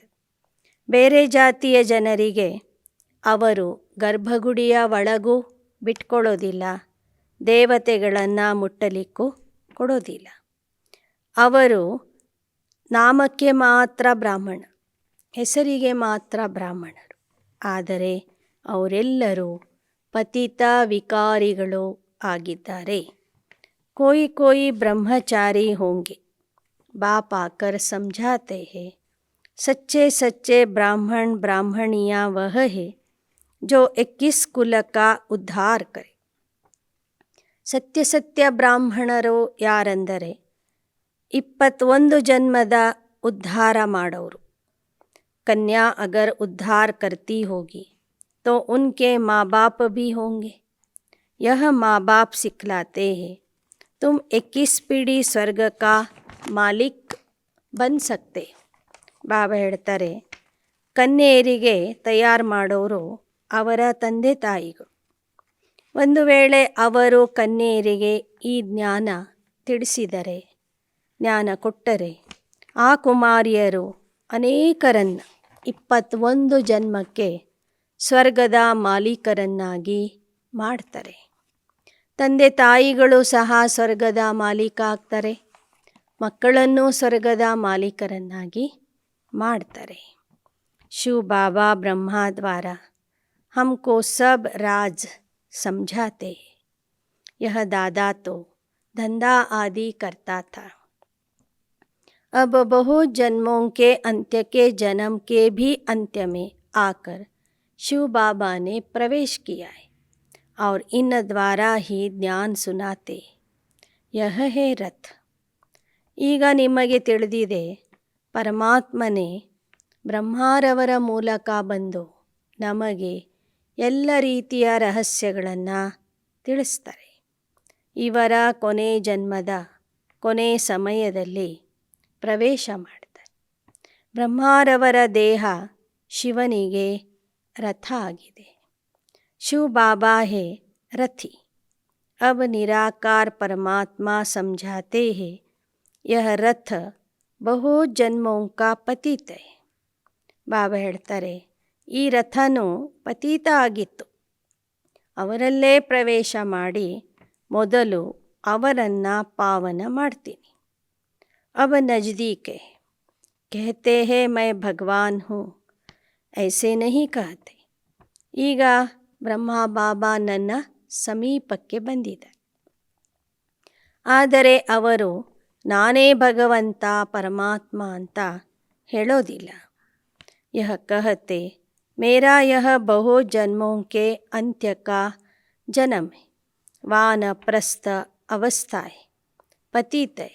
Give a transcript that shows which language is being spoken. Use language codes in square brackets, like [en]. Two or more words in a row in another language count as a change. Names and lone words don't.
[kn] ಬೇರೆ ಜಾತಿಯ ಜನರಿಗೆ ಅವರು ಗರ್ಭಗುಡಿಯ ಒಳಗೂ ಬಿಟ್ಕೊಳ್ಳೋದಿಲ್ಲ, ದೇವತೆಗಳನ್ನು ಮುಟ್ಟಲಿಕ್ಕೂ ಕೊಡೋದಿಲ್ಲ. ಅವರು ನಾಮಕ್ಕೆ ಮಾತ್ರ ಬ್ರಾಹ್ಮಣ, ಹೆಸರಿಗೆ ಮಾತ್ರ ಬ್ರಾಹ್ಮಣರು, ಆದರೆ ಅವರೆಲ್ಲರೂ ಪತಿತ ವಿಕಾರಿಗಳು ಆಗಿದ್ದಾರೆ. [hi] कोई कोई ब्रह्मचारी होंगे, बाप आकर समझाते हैं, सच्चे सच्चे ब्राह्मण ब्राह्मणियाँ वह है जो 21 कुल का उद्धार करे. [kn] ಸತ್ಯ ಬ್ರಾಹ್ಮಣರು ಯಾರೆಂದರೆ 21 ಜನ್ಮದ ಉದ್ಧಾರ ಮಾಡೋರು. [hi] कन्या अगर उद्धार करती होगी तो उनके माँ बाप भी होंगे. यह माँ बाप सिखलाते हैं तुम 21 पीढ़ी स्वर्ग का मालिक बन सकते. [kn] ಬಾಬಾ ಹೇಳ್ತಾರೆ, ಕನ್ಯೆಯರಿಗೆ ತಯಾರು ಮಾಡೋರು ಅವರ ತಂದೆ ತಾಯಿಗಳು. ಒಂದು ವೇಳೆ ಅವರು ಕನ್ಯೆಯರಿಗೆ ಈ ಜ್ಞಾನ ತಿಳಿಸಿದರೆ, ಜ್ಞಾನ ಕೊಟ್ಟರೆ, ಆ ಕುಮಾರಿಯರು ಅನೇಕರನ್ನು 21 ಜನ್ಮಕ್ಕೆ ಸ್ವರ್ಗದ ಮಾಲೀಕರನ್ನಾಗಿ ಮಾಡ್ತಾರೆ. ತಂದೆ ತಾಯಿಗಳು ಸಹ ಸ್ವರ್ಗದ ಮಾಲೀಕ ಆಗ್ತಾರೆ, ಮಕ್ಕಳನ್ನು ಸ್ವರ್ಗದ ಮಾಲೀಕರನ್ನಾಗಿ ಮಾಡ್ತಾರೆ. [hi] शिव बाबा ब्रह्मा द्वारा हमको सब राज समझाते. यह दादा तो धंधा आदि करता था. अब बहुत जन्मों के अंत्य के जन्म के भी अंत्य में आकर शिव बाबा ने प्रवेश किया है और इन द्वारा ही ज्ञान सुनाते. यह है रथ. [kn] ಈಗ ನಿಮಗೆ ತಿಳಿದಿದೆ, ಪರಮಾತ್ಮನೇ ಬ್ರಹ್ಮಾರವರ ಮೂಲಕ ಬಂದು ನಮಗೆ ಎಲ್ಲ ರೀತಿಯ ರಹಸ್ಯಗಳನ್ನು ತಿಳಿಸ್ತಾರೆ. ಇವರ ಕೊನೆ ಜನ್ಮದ ಕೊನೆ ಸಮಯದಲ್ಲಿ ಪ್ರವೇಶ ಮಾಡ್ತಾರೆ. ಬ್ರಹ್ಮಾರವರ ದೇಹ ಶಿವನಿಗೆ ರಥ ಆಗಿದೆ. [hi] शिव बाबा है रथी. अब निराकार परमात्मा समझाते हैं यह रथ बहुत जन्मों का पतित है. [kn] ಬಾಬಾ ಹೇಳ್ತಾರೆ, ಈ ರಥನು ಪತೀತ ಆಗಿತ್ತು, ಅವರಲ್ಲೇ ಪ್ರವೇಶ ಮಾಡಿ ಮೊದಲು ಅವರನ್ನು ಪಾವನ ಮಾಡ್ತೀನಿ. [hi] अब नज़दीक है कहते हैं मैं भगवान हूँ, ऐसे नहीं कहते. [kn] ಈಗ ಬ್ರಹ್ಮ ಬಾಬಾ ನನ್ನ ಸಮೀಪಕ್ಕೆ ಬಂದಿದ್ದಾರೆ, ಆದರೆ ಅವರು ನಾನೇ ಭಗವಂತ ಪರಮಾತ್ಮ ಅಂತ ಹೇಳೋದಿಲ್ಲ. [hi] यह कहते मेरा यह बहुत जन्मों के अंत्य का जन्म है, वानप्रस्थ अवस्था है, पतित है.